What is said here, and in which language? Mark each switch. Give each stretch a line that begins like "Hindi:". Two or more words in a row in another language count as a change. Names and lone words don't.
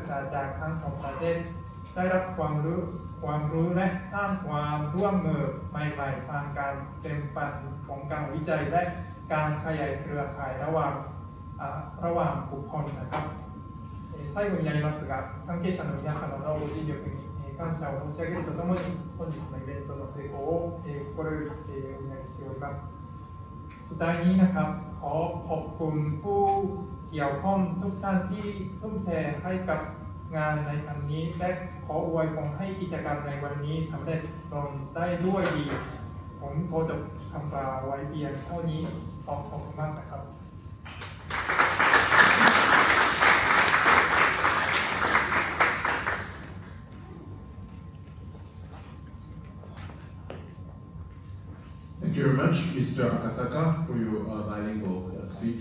Thai: ษาจากทั้งสองประเทศได้รับความรู้และสร้างความร่วมมือใหม่ๆทางการเป็นปันของการวิจัยและการขยายเค รือข่ายระหว่างบุคคลนะครับ
Japanese: 最後になりますが関係者の皆様のご尽力に感謝を申し上げるとともに本日のイベントの成功を心よりお願いしております
Thai: สุดท้ายนี้นะครับขอขอบคุณผู้เกี่ยวข้องทุกท่านที่ทุ่มเทให้กับงานในครั้งนี้และขออวยพรให้กิจกรรมในวันนี้สำเร็จลงได้ด้วยดีผมขอจบคำกล่าวไว้เพียงเท่านี้ขอบคุณมากนะครับ
English: Thank you very much, Mr. Akasaka, for your bilingual speech.